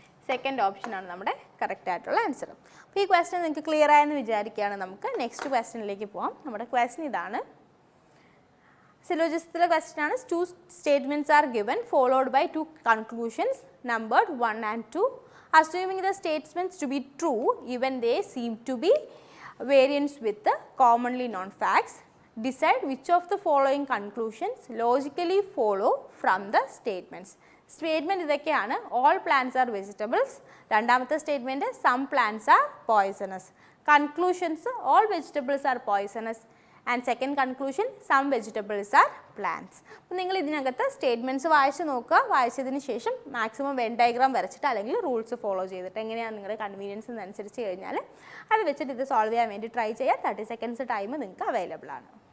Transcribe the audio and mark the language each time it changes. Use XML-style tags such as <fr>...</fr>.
<ml>Second ഓപ്ഷനാണ് നമ്മുടെ correct ആയിട്ടുള്ള ആൻസർ. അപ്പോൾ ഈ ക്വസ്റ്റ്യൻ നിങ്ങൾക്ക് ക്ലിയർ ആയെന്ന് വിചാരിക്കുകയാണ്. നമുക്ക് നെക്സ്റ്റ് ക്വസ്റ്റ്യനിലേക്ക് പോകാം. നമ്മുടെ ക്വസ്റ്റ്യൻ ഇതാണ്. സിലോജിസത്തിലെ ക്വസ്റ്റ്യൻ ആണ്.</ml> <en>2 statements are given followed by 2 conclusions numbered 1 and 2. Assuming the statements to be true, even they seem to be variants with the commonly known facts, decide which of the following conclusions logically follow from the statements.</en> <ml>Statement ഇതൊക്കെയാണ്.</ml> <en>All plants are vegetables.</en> <ml>രണ്ടാമത്തെ statement</ml> <en>Some plants are poisonous. Conclusions, all vegetables are poisonous. And second conclusion, some vegetables are plants.</en> <ml>അപ്പോൾ നിങ്ങൾ ഇതിനകത്ത് statements വായിച്ച് നോക്കുക. വായിച്ചതിന് ശേഷം maximum when diagram വരച്ചിട്ട് അല്ലെങ്കിൽ റൂൾസ് ഫോളോ ചെയ്തിട്ട് എങ്ങനെയാണ് നിങ്ങളുടെ കൺവീനിയൻസ് അനുസരിച്ച് കഴിഞ്ഞാൽ അത് വെച്ചിട്ട് ഇത് സോൾവ് ചെയ്യാൻ വേണ്ടി ട്രൈ ചെയ്യുക.</ml> <en>30 seconds</en> <ml>ടൈം നിങ്ങൾക്ക് അവൈലബിൾ ആണ്.</ml>